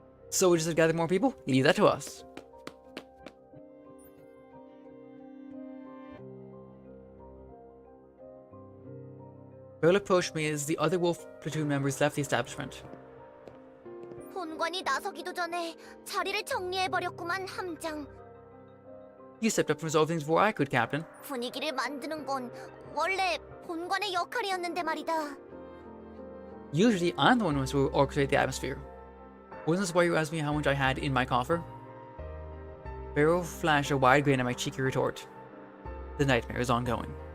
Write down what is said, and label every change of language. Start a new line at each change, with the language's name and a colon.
English: So we just have to gather more people? Leave that to us. Bill approached me as the other Wolf Platoon members left the establishment.
Korean: 본관이 나서기도 전에 자리를 정리해버렸구만, 함장.
English: You stepped up and resolved things before I could, Captain.
Korean: 분위기를 만드는 건 원래 본관의 역할이었는데 말이다.
English: Usually, I'm the one who has to orchestrate the atmosphere. Wasn't this why you asked me how much I had in my coffer? Barrow flashed a wide grin at my cheeky retort. The nightmare is ongoing.